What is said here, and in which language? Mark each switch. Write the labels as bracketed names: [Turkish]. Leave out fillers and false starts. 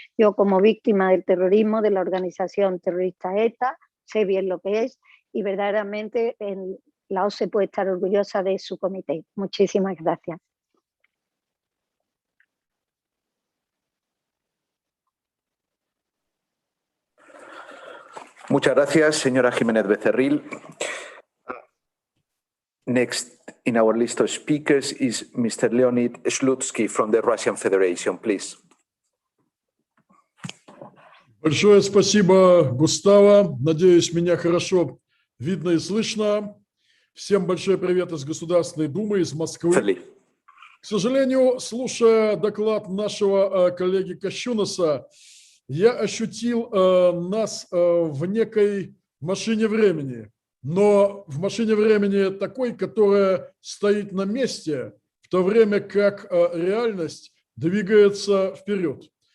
[Spanish] Yo, como víctima del terrorismo de la organización terrorista ETA, sé bien lo que es y verdaderamente la OSCE puede estar orgullosa de su comité. Muchísimas gracias. Muchas gracias, señora Jiménez Becerril. [English] Next in our list of speakers is Mr. Leonid Slutsky from the Russian Federation, please. [Russian] Большое спасибо, Густаво. Надеюсь, меня хорошо видно и слышно. Всем большой привет из Государственной Думы, из Москвы. К сожалению, слушая доклад нашего коллеги Кащунаса, я ощутил нас в некой машине времени, но в машине времени такой, которая стоит на месте, в то время как реальность двигается вперед.